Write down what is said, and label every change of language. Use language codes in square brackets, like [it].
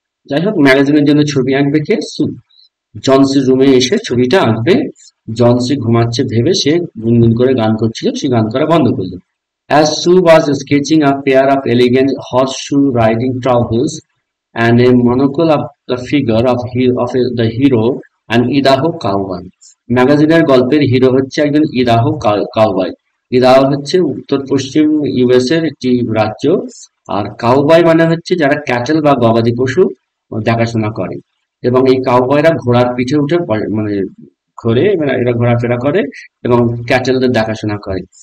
[bn] যাই হোক, ম্যাগাজিনের জন্য ছবি আঁকবে কে? সু। জনসির রুমে এসে ছবিটা আঁকবে। জনসি ঘুমাচ্ছে ভেবে সে গুনগুন করে গান করছিল, সে গান করা বন্ধ করলো। [en] As Sue was sketching a pair of elegant horseshoe riding trousers and a monocle of the figure of the hero an Idaho cowboy. [bn] ম্যাগাজিনের গল্পের হিরো হচ্ছে একজন ইদাহো কাউবয়। ইদাহো হচ্ছে উত্তর পশ্চিম ইউএস এর একটি রাজ্য। আর কাউবয় মানে হচ্ছে যারা ক্যাটেল বা গবাদি পশু দেখাশোনা করে। এবং এই কাউবয়রা ঘোড়ার পিঠে উঠে মানে ঘোরে, মানে এরা ঘোরাফেরা করে এবং ক্যাটেলদের দেখাশোনা করে।